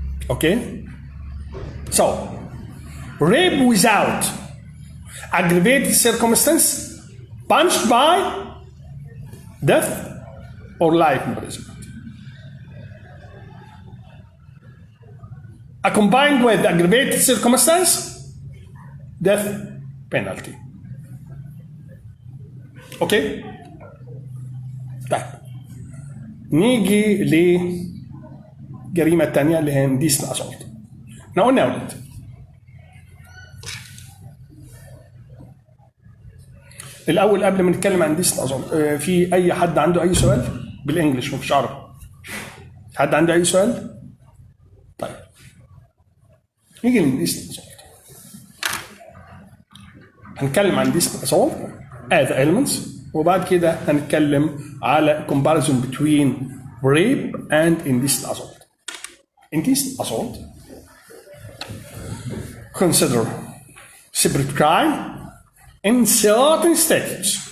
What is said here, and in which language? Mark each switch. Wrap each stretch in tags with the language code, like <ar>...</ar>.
<en>Okay? So, rape without aggravated circumstance punished by death or life imprisonment. Combined with aggravated circumstance, death penalty.</en> <ar>اوكي؟ طيب نيجي لجريمة تانية اللي هي indecent assault. احنا قلنا يا ولاد الأول قبل ما نتكلم عن indecent assault في أي حد عنده أي سؤال بالإنجلش مفيش عربي؟ حد عنده أي سؤال؟ طيب نيجي لindecent assault. هنتكلم عن indecent assault</ar> <en>as elements</en> <ar>وبعد كده هنتكلم على</ar> <en>comparison between rape and indecent assault. Indecent assault consider separate crime in certain statutes.</en>